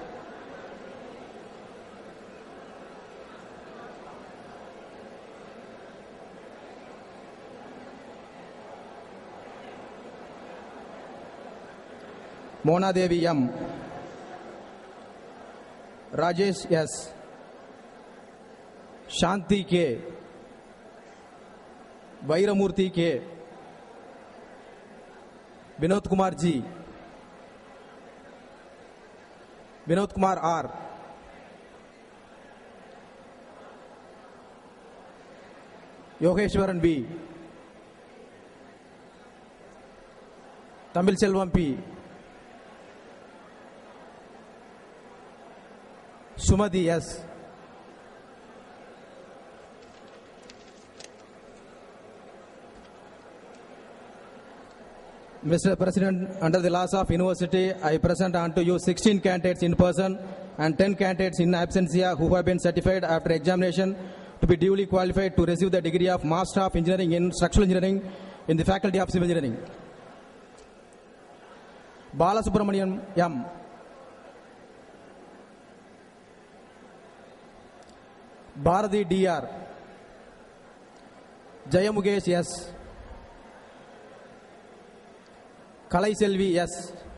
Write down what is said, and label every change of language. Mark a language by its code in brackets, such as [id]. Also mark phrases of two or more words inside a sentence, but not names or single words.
[en] Mona Devi M. Rajesh S. Shanti K. Vairamurthy K. Vinod Kumar G. Vinod Kumar R. Yogeshwaran B. Tamil Selvam P. Sumadi S. Mr. President, under the laws of university, I present unto you 16 candidates in person and 10 candidates in absentia who have been certified after examination to be duly qualified to receive the degree of Master of Engineering in Structural Engineering in the Faculty of Civil Engineering. Balasubramanian M. Bharati DR. Jayamugesh S. Kalai Selvi S.